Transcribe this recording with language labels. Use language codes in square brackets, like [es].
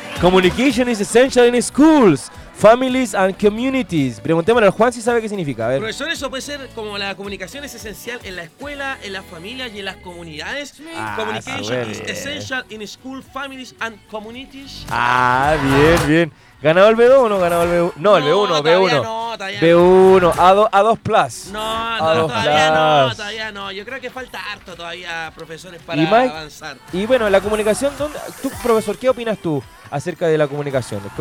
[en] Communication is essential in schools, families and communities. [es] Preguntémosle a Juan si sabe qué significa. A ver. Profesor, eso puede ser como la comunicación es esencial en la escuela, en las familias y en las comunidades. [en] Communication is essential in school, families and communities. [es] Bien. ¿Ganado el B2 o no ganado el B1? No, el B1, todavía B1. No, todavía B1, A2+. A2 plus. No, todavía no. Yo creo que falta harto todavía, profesores, para avanzar. Y bueno, la comunicación, ¿tú, profesor, qué opinas tú acerca de la comunicación?